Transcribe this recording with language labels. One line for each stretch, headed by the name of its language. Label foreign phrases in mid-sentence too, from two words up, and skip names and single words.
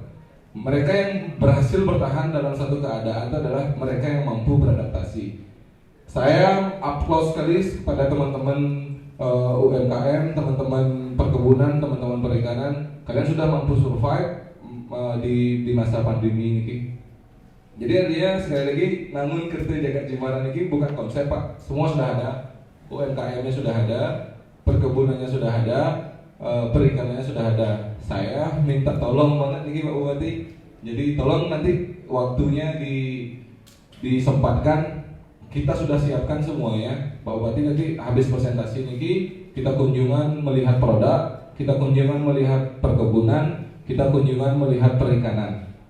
Indonesian: Mereka yang berhasil bertahan dalam satu keadaan itu adalah mereka yang mampu beradaptasi. Saya applause sekali kepada teman-teman UMKM, teman-teman perkebunan, teman-teman perikanan. Kalian sudah mampu survive di masa pandemi ini. Jadi artinya sekali lagi, namun kerti jagat Jimbaran ini bukan konsep Pak. Semua sudah ada, UMKM-nya sudah ada, perkebunannya sudah ada, perikanannya sudah ada. Saya minta tolong banget nih Pak Bupati. Jadi tolong nanti waktunya disempatkan. Kita sudah siapkan semuanya. Pak Bupati nanti habis presentasi niki kita kunjungan melihat produk, kita kunjungan melihat perkebunan, kita kunjungan melihat perikanan.